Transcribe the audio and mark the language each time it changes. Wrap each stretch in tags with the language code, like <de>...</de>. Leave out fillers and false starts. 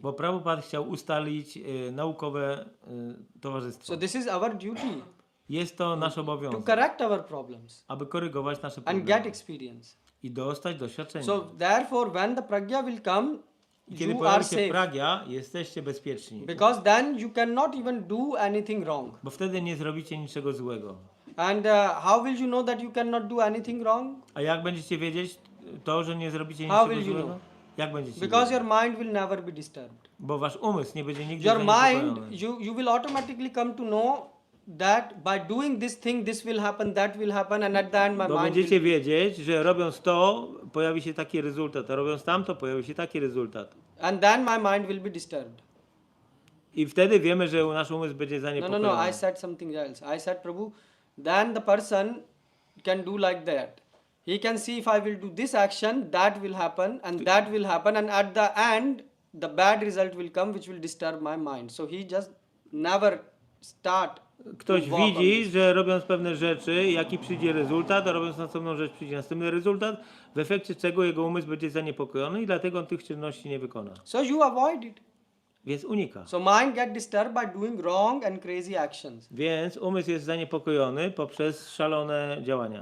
<pl>Bo Prabhupada chciał ustalić naukowe towarzystwo.</pl> <en>So this is our duty</en> <pl>Jest to nasz</pl> <en>to</en> <pl>obowiązek,</pl> <en>correct our problems</en> <pl>aby korygować nasze</pl> <en>and get</en> <pl>problemy</pl> <en>experience.</en> <pl>i dostać doświadczenia.</pl> <en>So therefore, when the pragya will come,</en> <pl>I kiedy</pl> <en>you</en> <pl>pojawi</pl> <en>are</en> <pl>się</pl> <en>safe.</en> <pl>pragya, jesteście bezpieczni.</pl> <en>Because then you cannot even do anything wrong.</en> <pl>Bo wtedy nie zrobicie niczego złego.</pl> <en>And how will you know that you cannot do anything wrong?</en> <pl>A jak będziecie wiedzieć to, że nie zrobicie</pl> <en>How</en> <pl>niczego</pl> <en>will you</en> <pl>złego?</pl> <en>know?</en> <pl>Jak będziecie</pl> <en>Because</en> <pl>wiedzieć?</pl> <en>your mind will never be disturbed.</en> <pl>Bo wasz umysł nie będzie nigdy</pl> <en>Your mind,</en> <pl>zaniepokojony.</pl> <en>you will automatically come to know that by doing this thing, this will happen, that will happen, and at the end my</en> <pl>Bo</pl> <en>mind</en> <pl>będziecie</pl> <en>will...</en> <pl>wiedzieć, że robiąc to, pojawi się taki rezultat, a robiąc tamto, pojawi się taki rezultat.</pl> <en>And then my mind will be disturbed.</en> <pl>I wtedy wiemy, że nasz umysł będzie zaniepokojony.</pl> <en>No, I said something else. I said, Prabhu, then the person can do like that. He can see if I will do this action, that will happen, and that will happen, and at the end, the bad result will come, which will disturb my mind. So he just never start.</en> <pl>Ktoś</pl> <en>to walk on</en> <pl>widzi,</pl> <en>this.</en> <pl>że robiąc pewne rzeczy, jaki przyjdzie rezultat, a robiąc następną rzecz przyjdzie następny rezultat, w efekcie czego jego umysł będzie zaniepokojony i dlatego on tych czynności nie wykona.</pl> <en>So you avoid it.</en> <pl>Więc unika.</pl> <en>So mind get disturbed by doing wrong and crazy actions.</en> <pl>Więc umysł jest zaniepokojony poprzez szalone działania.</pl>